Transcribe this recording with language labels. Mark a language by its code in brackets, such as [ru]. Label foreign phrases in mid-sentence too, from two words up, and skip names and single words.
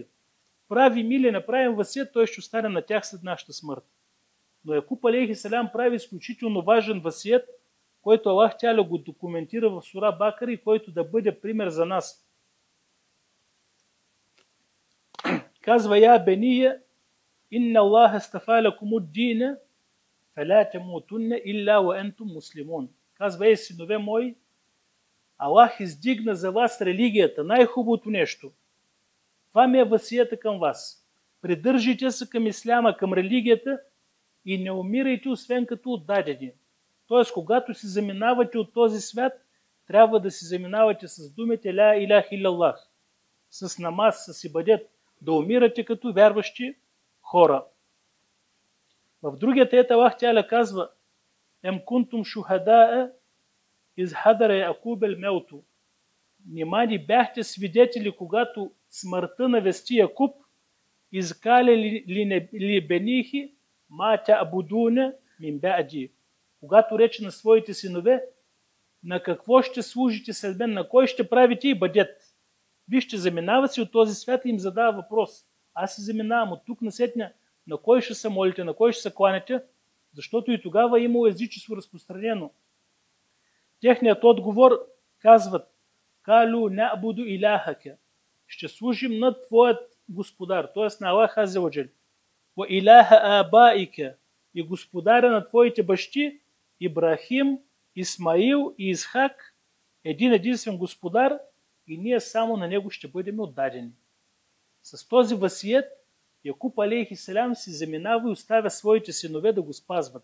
[bg] Правим или не правим васиет, той ще остане на тях след нашата смърт. Но Якуб [ar] عليه السلام [bg] прави изключително важен васиет, който Аллах Тяля го документира в сура Бакара и който да бъде пример за нас. [ar] Казва: يا بني إن الله اصطفى لكم الدين فلا تموتن إلا وأنتم مسلمون. [bg] Казва: синове мои, Аллах издигна за вас религията, най-хубавото нещо. Това ми е васията към вас. Придържайте се към исляма, към религията и не умирайте, освен като отдадени. Тоест, когато си заминавате от този свят, трябва да си заминавате с думите [ar] لا إله إلا الله, [bg] с намаз, с ибадет, да умирате като вярващи хора. В другия тет Аллах Тяля казва: [ar] أم كنتم شهداء إذ حضر يعقوب الموت. [bg] Нима ни бяхте свидетели, когато смъртта навести Якуб, [ar] إذ قال لبنيه ما تعبدون من بعدي. [bg] Когато рече на своите синове: на какво ще служите след мен, на кой ще правите ибадет? Вижте, заминава си от този свят и им задава въпрос. Аз си заминавам от тук насетня, на кой ще се молите, на кой ще се кланяте, защото и тогава е имало езичество разпространено. Техният отговор казват: [ar] قالوا نعبد إلهك. [bg] Ще служим на твоят господар, т.е. на Аллах [ar] عز وجل. وإله آبائك, [bg] и господаря на твоите бащи Ибрахим, Исмаил и Исхак, един единствен господар, и ние само на него ще бъдем отдадени. С този васиет Якуб [ar] عليه السلام [bg] си заминава и оставя своите синове да го спазват.